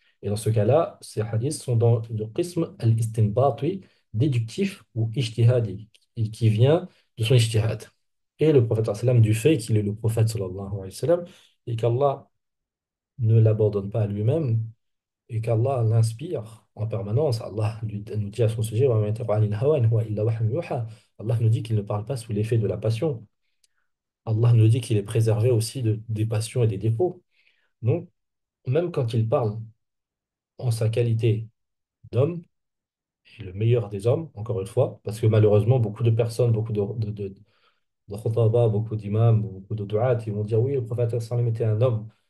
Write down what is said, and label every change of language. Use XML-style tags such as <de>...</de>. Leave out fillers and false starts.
<fr>Et dans ce cas-là, ces hadiths sont dans le qism al-istinbati, déductif ou ijtihadi, qui vient de son ijtihad. Et le prophète sallam, du fait qu'il est le prophète sallallahu alayhi wa sallam, et qu'Allah ne l'abandonne pas à lui-même, et qu'Allah l'inspire en permanence. Allah nous dit à son sujet,</fr> <ar>وَمَا يَنطِقُ عَنِ الْهَوَىٰ إِنْ هُوَ إِلَّا وَحْيٌ يُوحَىٰ.</ar> <fr>Allah nous dit qu'il ne parle pas sous l'effet de la passion. Allah nous dit qu'il est préservé aussi des passions et des défauts. Donc, même quand il parle en sa qualité d'homme, et le meilleur des hommes, encore une fois, parce que malheureusement, beaucoup de personnes, beaucoup de khutaba, beaucoup d'imams, beaucoup de du'at, ils vont dire oui, le prophète sallam était un homme.</fr>